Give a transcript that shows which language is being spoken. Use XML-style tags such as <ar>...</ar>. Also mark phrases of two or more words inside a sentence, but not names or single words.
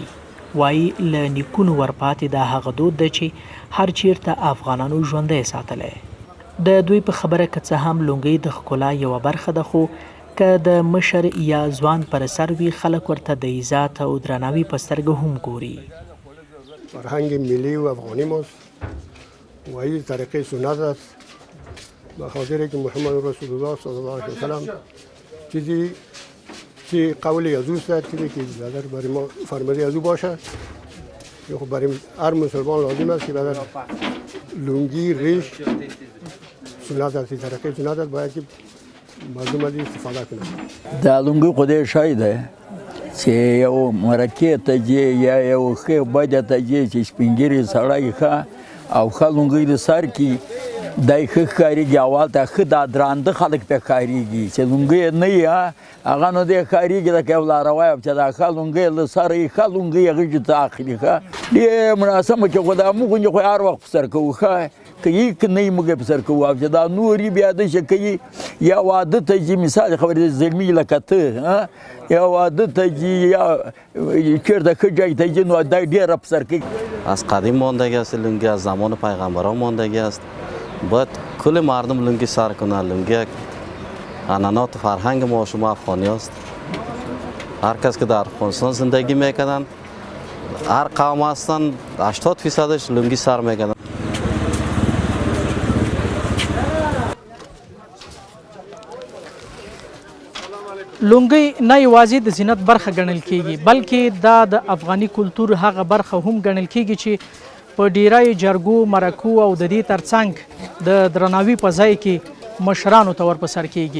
<ps>وایي له نیکونو ورپاتې دا هغه دود ده چې هر چیرته افغانانو ژوندی ساتلی. د دوی په خبره که څه هم لونګۍ د ښکلا یوه برخه ده خو که د مشر یا ځوان پر سر وي خلک ورته د عزت او درناوي په سترګه هم ګوري.</ps> <fa>فرهنگ ملی و افغانی ماست و این طریقه سنت است، به خاطر که محمد رسول الله</fa> <ar>صلی الله علیه وسلم</ar> <fa>چیزی که قول یزوست است، چیزی که بدر برای ما فرموده یزو باشه. خب برای هر مسلمان لازم است که بدر لونگی ریش سنت است، طریقه سنت است، باید که مردم از استفاده کنند.</fa> <ps>دا لونګۍ خو ډېر ښه دی چې یو مرکې ته ځې یا یو ښې بدې ته ځې چې سپین ږیری سړی ښه او ښه لونګۍ د سر کړي دی ښه ښکارېږي. اول ته ښه دا درانده خلک پرې ښکارېږي چې لونګۍ نه وي هغه نو دی ښکارېږي لکه یو لاروی چې دا ښه لونګۍ له سره یې ښه لونګۍ غېږې ته اخلي. ښه ډېر مناسبه چې خو دا موږ غوندې خو هر وخت په سر کوو. ښه که یې که نه یې موږ یې په سر کوو او چې دا نور یې بیا داسې کوي یا واده ته ځي مثال خبرې زلمي لکه ته یا واده ته ځي یا چېرته ښه جای ته ځي نو دا ډېره په سر کوي.</ps> <fa>از قدیم ماندگی است لنگی، از زمان پیغمبران ماندگی است. باید کل مردم لنگی سر کنند. لنگی یک عنعنات فرهنگ ما شما افغانی است. هر کس که در افغانستان زندگی میکنند هر قوم هستند 80%ش لنگی سر میکنند.</fa> <ps>لونګۍ نه یوازې د زینت برخه ګڼل کیږي بلکې دا د افغاني کلتور هغه برخه هم ګڼل کیږي چې په ډیری جرګو، مرکو او د دې ترڅنګ د درناوي په ځای کې مشرانو ته ورپسر کیږي.</ps>